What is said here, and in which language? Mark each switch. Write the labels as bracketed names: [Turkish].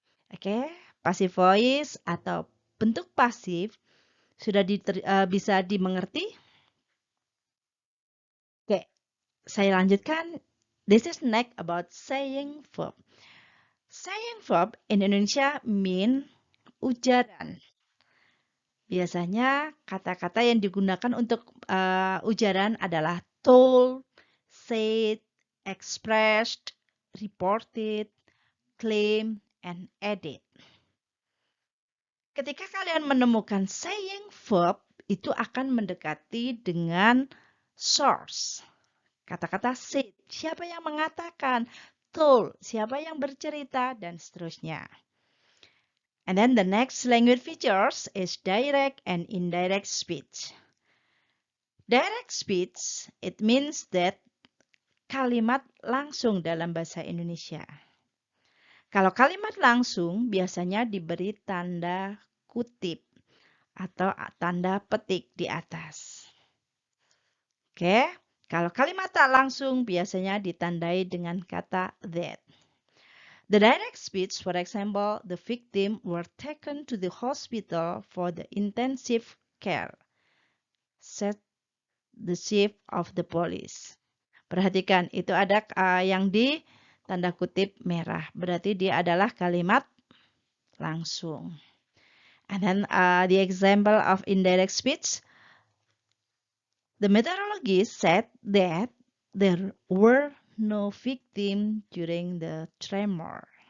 [Indonesian] Oke, passive voice atau bentuk pasif sudah bisa dimengerti? Oke, saya lanjutkan. [English] This is next about saying verb. Saying verb in Indonesia mean ujaran. [Indonesian] Biasanya kata-kata yang digunakan untuk ujaran adalah [English] told, said, expressed, reported, claimed, and added. [Indonesian] Ketika kalian menemukan saying verb, itu akan mendekati dengan source. Kata-kata said, siapa yang mengatakan, told, siapa yang bercerita, dan seterusnya. [English] And then the next language features is direct and indirect speech. Direct speech, it means that [Indonesian] kalimat langsung dalam bahasa Indonesia. Kalau kalimat langsung biasanya diberi tanda kutip atau tanda petik di atas. Oke, kalau kalimat tak langsung biasanya ditandai dengan kata that. [English] The direct speech, for example, the victim were taken to the hospital for the intensive care, said the chief of the police. [Indonesian] Perhatikan, itu ada yang di tanda kutip merah. Berarti dia adalah kalimat langsung. [English] And then the example of indirect speech, the meteorologist said that there were no victim during the tremor.